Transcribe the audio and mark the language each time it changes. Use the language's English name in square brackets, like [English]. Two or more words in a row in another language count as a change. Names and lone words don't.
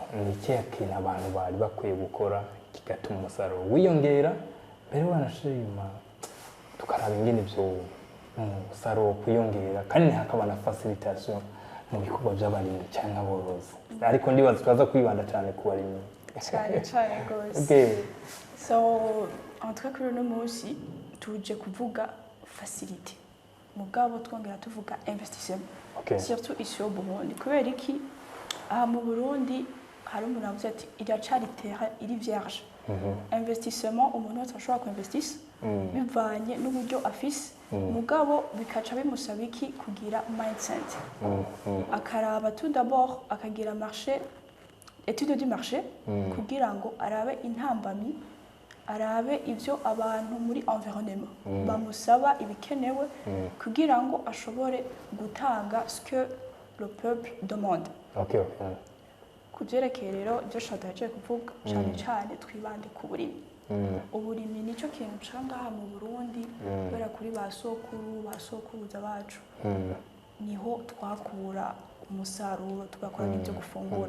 [Rundi] Ni cyakina abantu bari bakwiye gukora kigatuma umusaruro wiyongera mbere wanashima tukaraba ingene byo umusaruro kwiyongera kandi hakaba na facilitation mu bikorwa by'abarimyi cyangwa aborozi. Ariko ndibaza twaza kwibanda cyane ku barimyi. Cyane gose. Okay. So [French] en tout cas [Rundi] kuri no munsi tuje kuvuga facilité. Mugabo twongera tuvuga investissement. Okay. [French] Surtout ici au Burundi. [Rundi] Kubera iki mu Burundi hari umuntu avuze ati iracari terre iri vierge. Investissement umuntu wese ashobora kuinvestisa bivanye n'uburyo afise mugabo bikaca bimusaba iki kugira mindset. Akaraba [French] tout d'abord [Rundi] akagira [French] marché étude du marché [Rundi] kugira ngo arabe intambamyi arabe ivyo abantu muri environnement bamusaba ibikenewe kugira ngo ashobore gutanga [French] ce que le peuple demande. [Rundi] Okay, okay. Kuvyerekeye rero ivyo shataje kuvuga cyane cyane twibande ku burimi. Uburimi nico kintu cangaha mu Burundi kubera kuri basokuruza bacu niho twakura umusaruro tugakora n'ibyo gufungura.